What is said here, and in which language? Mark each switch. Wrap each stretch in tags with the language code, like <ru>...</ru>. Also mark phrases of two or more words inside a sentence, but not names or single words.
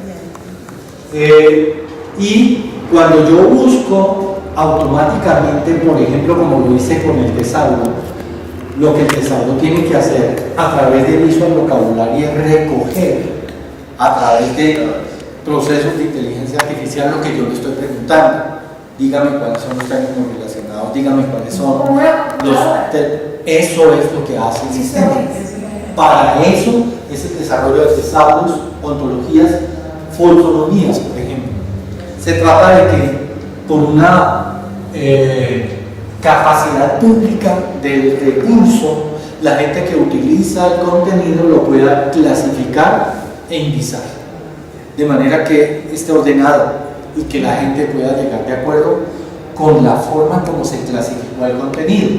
<es>Y cuando yo busco automáticamente, por ejemplo, como lo hice con el tesauro, lo que el tesauro tiene que hacer a través de Visual Vocabulary es recoger a través de procesos de inteligencia artificial lo que yo le estoy preguntando. Dígame cuáles son los términos relacionados, dígame cuáles son los eso es lo que hace el sistema. Para eso es el desarrollo de tesauros, ontologías, folclonomías, por ejemplo. Se trata de que por una capacidad pública del recurso, la gente que utiliza el contenido lo pueda clasificar e indizar, de manera que esté ordenado y que la gente pueda llegar de acuerdo con la forma como se clasificó el contenido.</es>